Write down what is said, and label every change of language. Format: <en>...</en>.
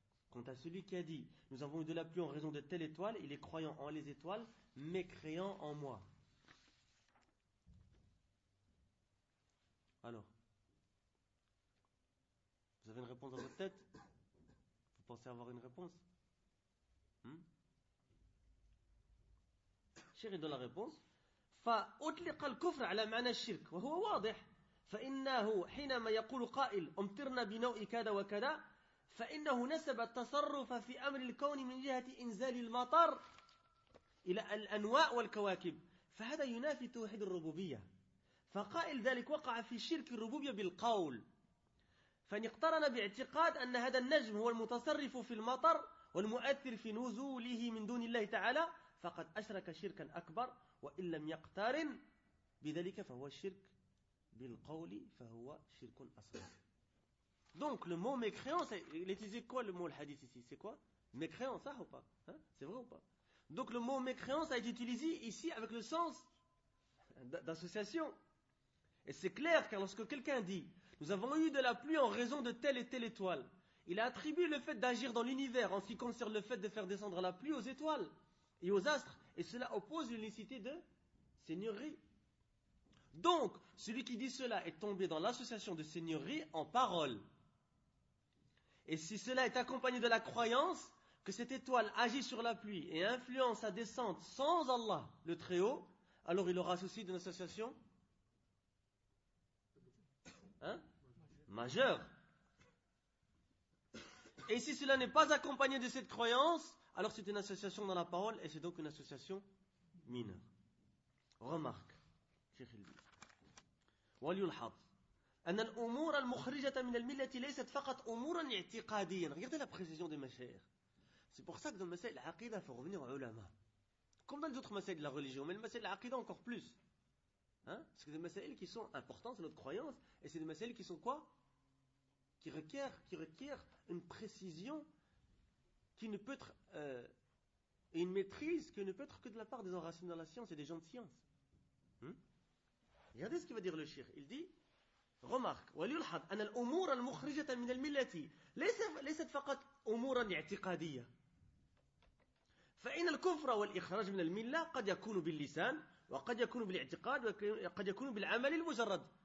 <fr>Quant à celui qui a dit, nous avons eu de la pluie en raison de telle étoile, il est croyant en les étoiles, mécréant en moi. Alors, vous avez une réponse dans votre tête ? Vous pensez avoir une réponse ? Chéri de la réponse.</fr> <ar>فأطلق الكفر على معنى الشرك وهو واضح فإنه حينما يقول قائل أمطرنا بنوء كذا وكذا فإنه نسب التصرف في أمر الكون من جهة إنزال المطر إلى الأنواء والكواكب فهذا ينافي توحيد الربوبية فقائل ذلك وقع في شرك الربوبية بالقول فنقترن باعتقاد أن هذا النجم هو المتصرف في المطر والمؤثر في نزوله من دون الله تعالى فقد أشرك شركا أكبر وإن لم يقترن بذلك فهو شرك بالقول فهو شرك أصغر.</ar> <fr>Donc le mot mécréant, il est utilisé quoi le mot le hadith ici? C'est quoi? Mécréant, ça ou pas? Hein? C'est vrai ou pas? Donc le mot mécréant, ça a été utilisé ici avec le sens d'association. Et c'est clair, car lorsque quelqu'un dit, nous avons eu de la pluie en raison de telle et telle étoile, il a attribué le fait d'agir dans l'univers en ce qui concerne le fait de faire descendre la pluie aux étoiles et aux astres, et cela oppose l'unicité de seigneurie. Donc, celui qui dit cela est tombé dans l'association de seigneurie en parole. Et si cela est accompagné de la croyance que cette étoile agit sur la pluie et influence sa descente sans Allah, le Très-Haut, alors il aura souci d'une association majeure. Et si cela n'est pas accompagné de cette croyance, alors c'est une association dans la parole et c'est donc une association mineure. Remarque.</fr> <ar>وليلحظ أن الأمور المخرجة من الملة ليست فقط أمورا اعتقاديا.</ar> <fr>Regardez la précision des mashayikh. C'est pour ça que dans le masail al-aqida, il faut revenir aux ulama. Comme dans les autres masail de la religion, mais le masail al-aqida encore plus. Hein? Parce que des masail qui sont importants, c'est notre croyance, et c'est des masail qui sont quoi? Qui requiert une précision qui ne peut être une maîtrise qui ne peut être que de la part des enracinés dans la science et des gens de science. Regardez ce qu'il va dire le shir. Il dit, remarque,</fr> <ar>وليلحظ أن الأمور المخرجة من الملة ليست فقط أمورا اعتقادية. فإن الكفر والإخراج من الملة قد يكون باللسان وقد يكون بالاعتقاد وقد يكون بالعمل المجرد.</ar>